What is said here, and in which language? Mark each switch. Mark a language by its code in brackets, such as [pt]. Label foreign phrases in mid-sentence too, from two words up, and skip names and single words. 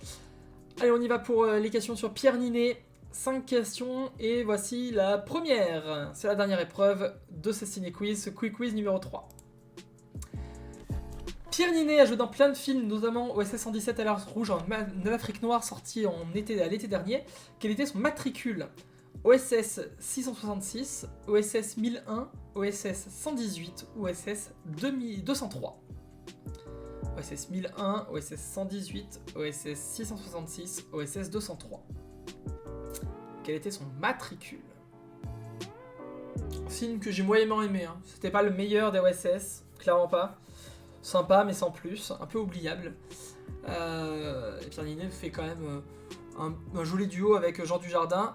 [fr] Allez, on y va pour les questions sur Pierre Ninet. 5 questions, et voici la première. C'est la dernière épreuve de ce ciné-quiz, ce [en] quick quiz [fr] numéro 3. Pierre Ninet a joué dans plein de films, notamment OSS 117 Alerte Rouge en Afrique Noire, sorti à l'été dernier. Quel était son matricule? OSS 666, OSS 1001, OSS 118 ou OSS 203? OSS 1001, OSS 118, OSS 666, OSS 203. Quel était son matricule? Film que j'ai moyennement aimé, hein. C'était pas le meilleur des OSS, clairement pas. Sympa mais sans plus, un peu oubliable. Et Pierre Ninet fait quand même un joli duo avec Jean Dujardin.